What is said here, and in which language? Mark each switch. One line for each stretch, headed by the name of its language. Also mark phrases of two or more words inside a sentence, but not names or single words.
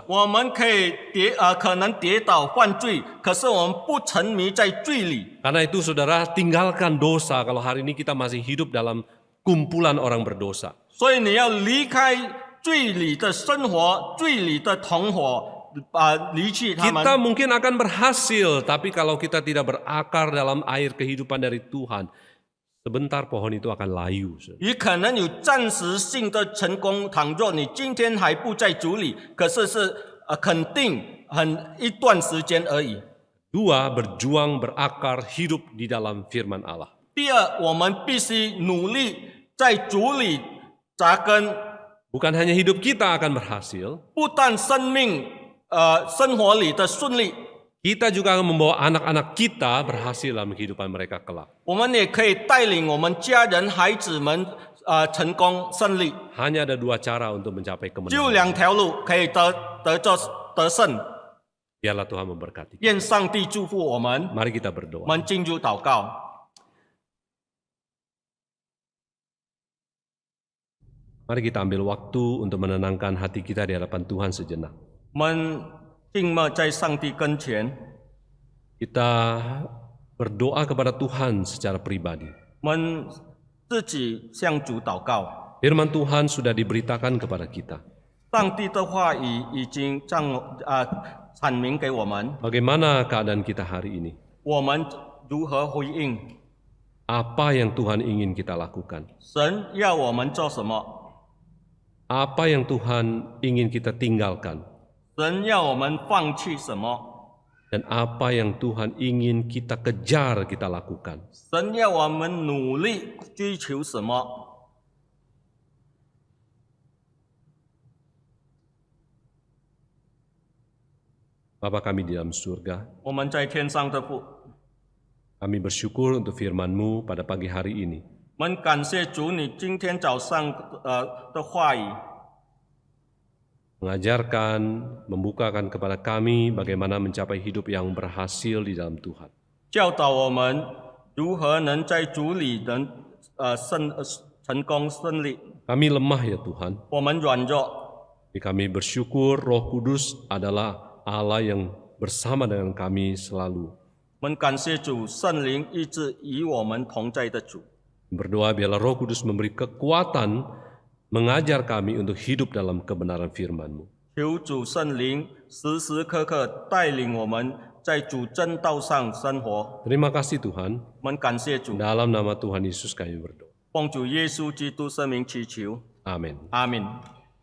Chinese: 我们可以可能跌倒犯罪，可是我们不沉迷在罪里。
Indonesian: Karena itu saudara, tinggalkan dosa kalau hari ini kita masih hidup dalam kumpulan orang berdosa.
Chinese: 所以你要离开罪里的生活，罪里的同伙，离去他们。
Indonesian: Kita mungkin akan berhasil, tapi kalau kita tidak berakar dalam air kehidupan dari Tuhan, sebentar pohon itu akan layu.
Chinese: 也可能有暂时性的成功，倘若你今天还不在主里，可是肯定一段时间而已。
Indonesian: Dua, berjuang berakar hidup di dalam firman Allah.
Chinese: 第二，我们必须努力在主里扎根，
Indonesian: Bukan hanya hidup kita akan berhasil,
Chinese: 不但生活里的顺利，
Indonesian: kita juga akan membawa anak-anak kita berhasil dalam kehidupan mereka kelak.
Chinese: 我们也可以带领我们家人、孩子们成功胜利。
Indonesian: Hanya ada dua cara untuk mencapai
Chinese: 就
Indonesian: kemenangan.
Chinese: 两条路可以得胜。
Indonesian: Biarlah Tuhan memberkati.
Chinese: 愿上帝祝福我们。
Indonesian: Mari kita
Chinese: 我
Indonesian: berdoa.
Chinese: 们进入祷告。
Indonesian: Mari kita ambil waktu untuk menenangkan hati kita di hadapan Tuhan sejenak.
Chinese: 我们静默在上帝跟前，
Indonesian: Kita berdoa kepada Tuhan secara pribadi.
Chinese: 我们自己向主祷告。
Indonesian: Firman Tuhan sudah diberitakan kepada kita.
Chinese: 上帝的话语已经阐明给我们，
Indonesian: Bagaimana keadaan kita hari ini?
Chinese: 我们如何回应？
Indonesian: Apa yang Tuhan ingin kita lakukan?
Chinese: 神要我们做什么？
Indonesian: Apa yang Tuhan ingin kita tinggalkan?
Chinese: 神要我们放弃什么？
Indonesian: Dan apa yang Tuhan ingin kita kejar, kita lakukan?
Chinese: 神要我们努力追求什么？
Indonesian: Bapa kami di dalam surga,
Chinese: 我们在天上的父，
Indonesian: kami bersyukur untuk firman-Mu pada pagi hari ini.
Chinese: 我们感谢主，你今天早上的话语，
Indonesian: Mengajarkan, membukakan kepada kami bagaimana mencapai hidup yang berhasil di dalam Tuhan.
Chinese: 教导我们如何能在主里能成功顺利。
Indonesian: Kami lemah ya Tuhan,
Chinese: 我们软弱，
Indonesian: tapi kami bersyukur Roh Kudus adalah Allah yang bersama dengan kami selalu.
Chinese: 我们感谢主，圣灵一直与我们同在的主。
Indonesian: Berdoa biarlah Roh Kudus memberi kekuatan mengajar kami untuk hidup dalam kebenaran firman-Mu.
Chinese: 求主圣灵时时刻刻带领我们在主真道上生活。
Indonesian: Terima kasih Tuhan,
Chinese: 我们感谢主，
Indonesian: dalam nama Tuhan Yesus kami berdoa.
Chinese: 奉主耶稣基督圣名祈求，阿门。阿门。